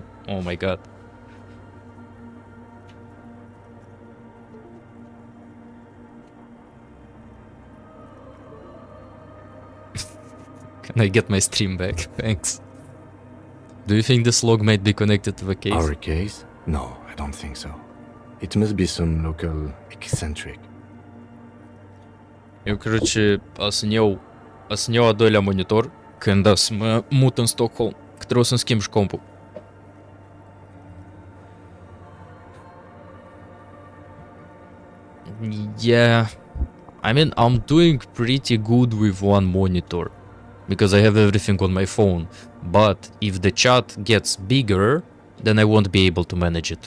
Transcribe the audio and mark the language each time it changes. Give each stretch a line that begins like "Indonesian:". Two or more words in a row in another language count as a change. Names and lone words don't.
English: Oh my god. Can I get my stream back? Thanks. Do you think this log might be connected to the case? Our case? No, I don't think so. It must be some local eccentric.
Romanian: Eu, короче, asnjau doilea monitor când mă mut în Stockholm, că trebuie să-mi schimb și compul.
English: Yeah, I mean, I'm doing pretty good with one monitor, because I have everything on my phone, but if the chat gets bigger, then I won't be able to manage it.